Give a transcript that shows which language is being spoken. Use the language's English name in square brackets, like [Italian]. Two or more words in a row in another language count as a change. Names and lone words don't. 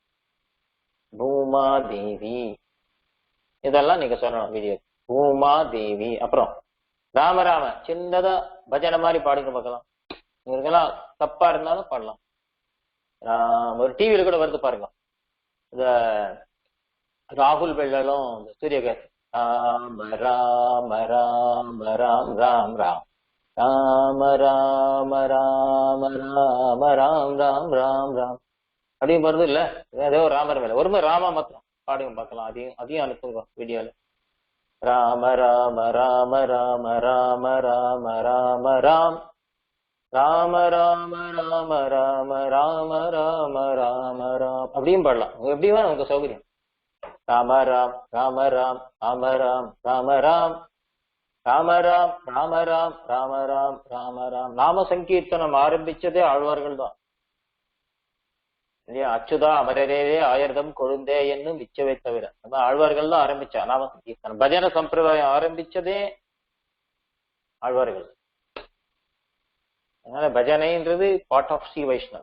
[Tamil] பூமாதேவி இதெல்லாம் நீங்க சொல்லணும் வீடியோ. பூமாதேவி. அப்புறம் ராமராம சின்னதா பஜனை மாதிரி பாடுங்க பார்க்கலாம். உங்களுக்கெல்லாம் தப்பா இருந்தாலும் பாடலாம். ஒரு டிவியில கூட வருது பாருங்க, இந்த ராகுல் வெள்ளலும் சூரியகாந்த் ராம ராம ராம ராம் ராம் ராம் ராம ராம ராம ராம ராம் ராம் ராம் ராம் அப்படின்னு வருது இல்ல. ஏதோ ராமர் மேல ஒரு மாதிரி ராமா மாத்திரம் பாடுங்க பார்க்கலாம். அதையும் அனுப்புங்க வீடியோல. ராம ராம ராம ராம ராம ராம ராம ராம் ராம ராம ராம ராம ராம ராம ராம ராம் அப்படியும் பாடலாம். எப்படி வேணும் உங்க சௌகரியம். ராம ராம் ராம ராம் ராம ராம் ராம ராம் ராம ராம் ராம ராம் ராம ராம் ராம ராம். நாம சங்கீர்த்தனம் ஆரம்பிச்சதே ஆழ்வார்கள் தான் இல்லையா. அச்சுதா அமரரே ஆயிரதம் கொழுந்தே என்னும் மிச்சவை தவிர நம்ம ஆழ்வார்கள் தான் ஆரம்பிச்சா நாம சங்கீர்த்தனம். பஜன சம்பிரதாயம் ஆரம்பிச்சதே ஆழ்வார்கள். அதனால பஜனைன்றது [English] part of [Tamil] ஸ்ரீ வைஷ்ணவ்.